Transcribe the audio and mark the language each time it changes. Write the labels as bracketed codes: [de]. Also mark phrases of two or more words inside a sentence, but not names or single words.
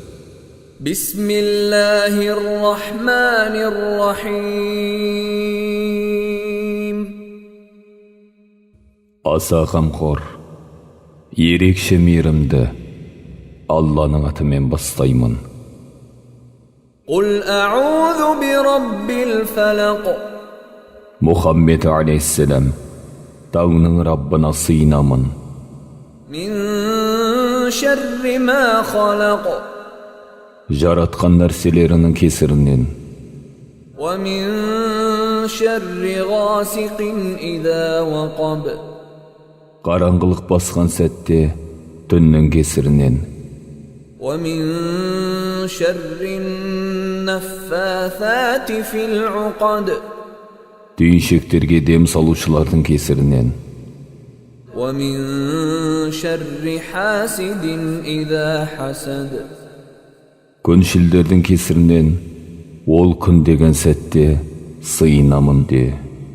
[ar] Bismillahirrahmanirrahim. [kk] Аса қамқор, ерекше мейірімді Алланың атымен бастаймын. [ar] قل أعوذ برب الفلق. [kk] Мұхаммед алейхиссалам, таңның Раббына сыйынамын. [ar] من شر ما خلق. [kk] Жаратқан нәрселерінің кесірінен. [ar] ومن شر غاسق إذا وقب. [kk] Қараңғылық басқан сәтте түннің кесірінен. [ar] ومن شر النفاثات في العقد. [kk] Түйіншектерге дем салушылардың кесірінен. [ar] ومن شر حاسد إذا حسد. [kk] Күншілдердің кесірінен, ол күн деген сәтте сыйынамын де.